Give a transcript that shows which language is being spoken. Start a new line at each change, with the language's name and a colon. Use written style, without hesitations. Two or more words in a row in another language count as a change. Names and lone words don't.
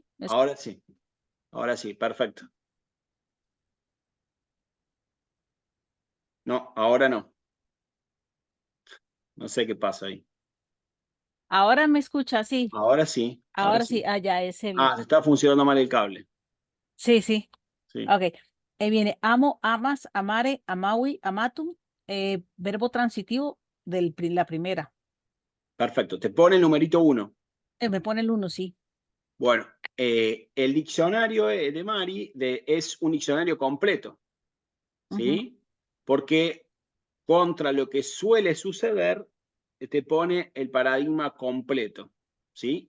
Spanish: Ahora sí, perfecto. No, ahora no. No sé qué pasa ahí. ahora me escucha, sí. Ahora sí, ahora Ahora sí, sí. ya ese Ah, bien. se está funcionando mal el cable. Sí, sí. Sí, Ok. Ahí viene amo,
Latin: amas, amare, amawi, amatum,
Spanish: verbo transitivo de la primera. perfecto. Te pone el numerito 1. Me pone el uno, sí. Bueno, el diccionario de Mari es un diccionario completo, Ujú. ¿sí? Porque contra lo que suele suceder, te pone el paradigma completo, ¿sí?